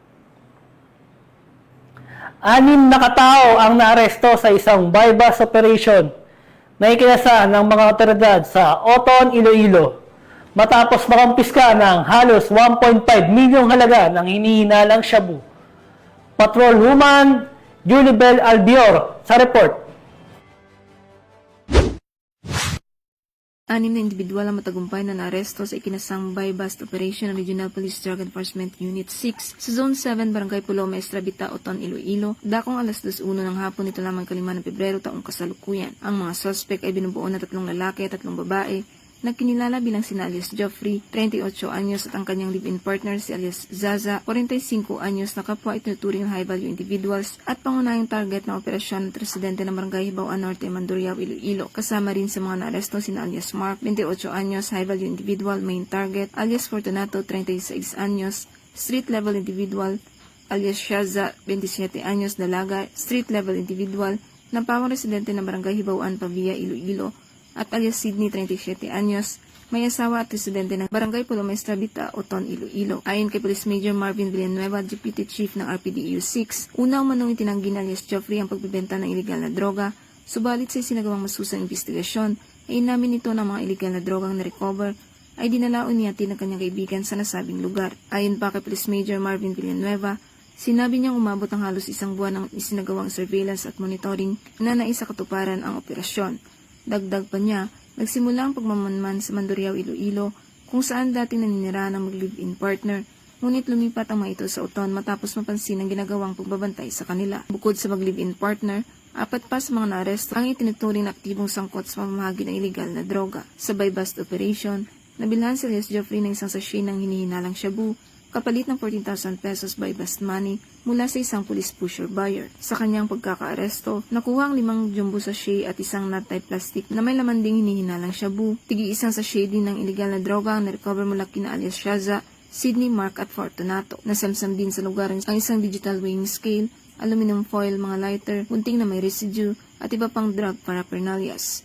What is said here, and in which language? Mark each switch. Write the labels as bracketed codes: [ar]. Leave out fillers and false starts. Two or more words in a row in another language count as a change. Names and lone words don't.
[tl] 6 na katao ang naaresto sa isang [en] bypass operation [tl] na ikinasa ng mga otoridad sa Oton, Iloilo matapos makumpiska ng halos 1.5 milyong halaga ng hinihinalang shabu. Patrolwoman Julibel Albior sa report. 6 na individual ang matagumpay na naaresto sa ikinasang [en] buy-bust operation [tl] ng Regional Police Drug Enforcement Unit 6 sa Zone 7, Barangay Pulo, Maestra Bita, Oton, Iloilo, dakong alas 2:01 ng hapon nito lamang 5 ng Pebrero taong kasalukuyan. Ang mga suspect ay binubuo na 3 lalaki at 3 babae na kinilala bilang sina alias Geoffrey, 38 anyos at ang kanyang [en] live-in partner [tl] si alias Zaza, 45 anyos na kapwa itinuturing na [en] high-value individuals [tl] at pangunahing target ng operasyon at residente ng Barangay Hibaw-an Norte, Mandurriao, Iloilo. Kasama rin sa mga naaresto sina alias Mark, 28 anyos, [en] high-value individual, main target, [tl] alias Fortunato, 36 anyos, [en] street-level individual, [tl] alias Shaza, 27 anyos, dalaga, [en] street-level individual, [tl] na pawang residente ng Barangay Hibaw-an, Pavia, Iloilo, at alias Sydney, 37 anyos, may asawa at residente ng Barangay Pulo, Maestra Bita, Oton, Iloilo. Ayon kay Police Major Marvin Villanueva, Deputy Chief ng RPDEU 6, una umanong itinanggi ng alias Geoffrey ang pagbibenta ng ilegal na droga, subalit sa sinagawang masusang investigasyon, ay inamin nito ng mga ilegal na drogang na-recover ay dinalaon niya ng kanyang kaibigan sa nasabing lugar. Ayon pa kay Police Major Marvin Villanueva, sinabi niyang umabot ang halos 1 buwan ng isinagawang surveillance at monitoring na naisakatuparan ang operasyon. Dagdag pa niya, nagsimula ang pagmamanman sa Mandurriao, Iloilo, kung saan dati naninira ng mag- [en] live-in partner, [tl] ngunit lumipat ang mga ito sa Oton matapos mapansin ang ginagawang pagbabantay sa kanila. Bukod sa mag- [en] live-in partner, [tl] 4 pa sa mga naaresto ang itinuturing na aktibong sangkot sa pamamahagi ng ilegal na droga. Sa [en] buy-bust operation, [tl] nabilhan si alias Geoffrey ng isang sachet ng hinihinalang shabu kapalit ng 14,000 pesos by [en] bust money [tl] mula sa isang [en] police pusher buyer. [tl] Sa kanyang pagkakaaresto, nakuha ang 5 [en] jumbo sachet [tl] at isang [en] nut-type plastic [tl] na may laman ding hinihinalang shabu. Tigi-isang sachet din ng illegal na droga ang na-recover mula kina alias Shaza, Sydney, Mark at Fortunato. Nasamsam din sa lugar ang isang [en] digital weighing scale, aluminum foil, [tl] mga lighter, gunting na may residue, at iba pang [en] drug paraphernalias.